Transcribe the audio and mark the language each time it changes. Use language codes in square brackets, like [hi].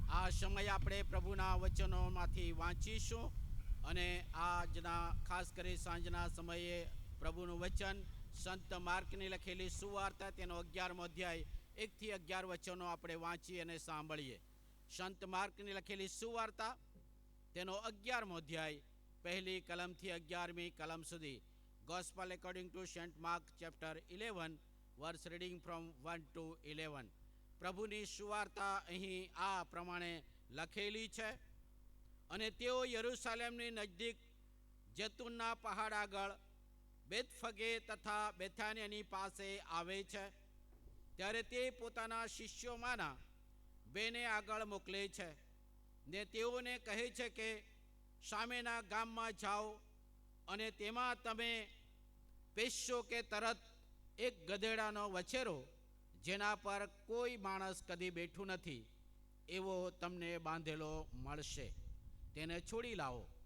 [gu] સમય આપણે પ્રભુના વચનોમાંથી વાંચીશું અને આજના ખાસ કરી સાંજના સમયે પ્રભુનું વચન સંત માર્કની લખેલી સુવાર્તા તેનો 11મો અધ્યાય 1 થી 11 વચનો આપણે વાંચી અને સાંભળીએ. સંત માર્કની લખેલી સુવાર્તા તેનો 11મો અધ્યાય પહેલી કલમથી 11મી કલમ સુધી. [en] Gospel according to St. Mark chapter 11 verse reading from 1 to 11. [gu] પ્રભુની સુવાર્તા અહીં આ પ્રમાણે લખેલી છે. અને તેઓ યરૂશાલેમની નજદીક જૈતુનના પહાડ આગળ બેતફગે તથા બેથાનિયાની પાસે આવે છે. ત્યારે તે પોતાના શિષ્યોમાંના બેને આગળ મોકલે છે ને તેઓને કહે છે કે સામેના ગામમાં જાઓ અને તેમાં તમે પેશો કે તરત એક ગધેડાનો વછેરો જેના પર કોઈ માણસ કદી બેઠું નથી એવો તમને બાંધેલો મળશે, તેને છોડી લાવો.